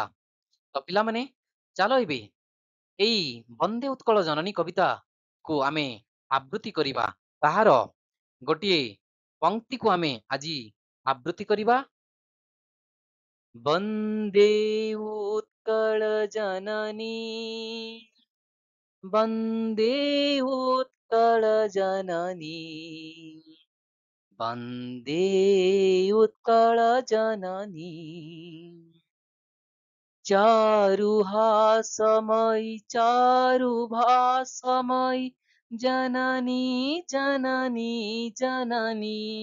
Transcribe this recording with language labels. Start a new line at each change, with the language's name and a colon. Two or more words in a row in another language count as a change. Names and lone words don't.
Odia: ତ ପିଲାମାନେ ଚାଲ ଏବେ ଏଇ ବନ୍ଦେ ଉତ୍କଳ ଜନନୀ କବିତାକୁ ଆମେ ଆବୃତ୍ତି କରିବା। ତାହାର ଗୋଟିଏ ପଂକ୍ତିକୁ ଆମେ ଆଜି ଆବୃତ୍ତି କରିବା। ବନ୍ଦେ ଉତ୍କଳ ଜନନୀ ବନ୍ଦେ ଉତ୍କଳଜନନୀ ବନ୍ଦେ ଉତ୍କଳଜନନୀ ଚାରୁହାସମୟୀ ଚାରୁଭାସମୟୀ ଜନନୀ ଜନନୀ ଜନନୀ